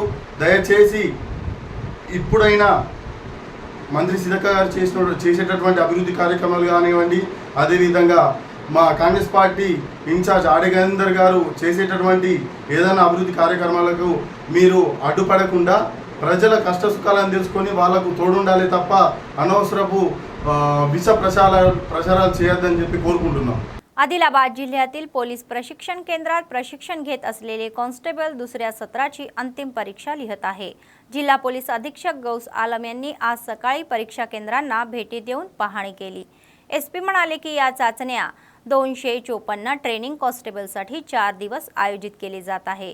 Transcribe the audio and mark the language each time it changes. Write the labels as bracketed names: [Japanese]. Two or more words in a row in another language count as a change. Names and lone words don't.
[Telugu] దయచేసి ఇప్పుడైనా మంత్రి సీతక్క గారు చేసేటటువంటి అభివృద్ధి కార్యక్రమాలు కానివ్వండి, అదేవిధంగా మా కాంగ్రెస్ పార్టీ ఇన్ఛార్జ్ ఆడే గజేందర్ గారు చేసేటటువంటి ఏదైనా అభివృద్ధి కార్యక్రమాలకు మీరు అడ్డుపడకుండా ప్రజల కష్ట सुखाలను తెలుసుకొని వాళ్ళకు తోడుండాలి తప్ప అనవసరపు विष प्रचाराలు చేయొద్దని చెప్పి కోరుకుంటున్నాం. [Marathi] आदिलाबाद जिल्ह्यातील पोलीस प्रशिक्षण केंद्रात प्रशिक्षण घेत असलेले कॉन्स्टेबल दुसऱ्या सत्राची अंतिम परीक्षा लिहित आहे. जिल्हा पोलीस अधीक्षक गौस आलम यांनी आज सकाळी परीक्षा केंद्रांना भेटी देऊन पाहणी केली. एसपी म्हणाले की या चाचण्या 254 ट्रेनिंग कॉन्स्टेबलसाठी 4 दिवस आयोजित केले जात आहे.